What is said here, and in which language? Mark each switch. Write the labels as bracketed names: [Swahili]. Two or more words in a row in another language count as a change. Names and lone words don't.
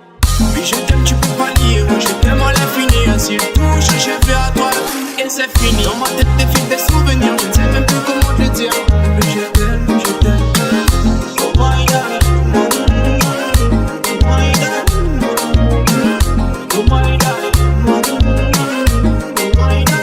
[French] Oui, je t'aime, tu peux pas lier. Oui, je t'aime à l'infini. Ainsi le touche, je fais à toi et c'est fini. Dans ma tête, défile des souvenirs. Je ne sais même plus comment te le dire. Mais je t'aime, je t'aime. [English] Oh my God. Oh my God. Oh my God. Oh my God.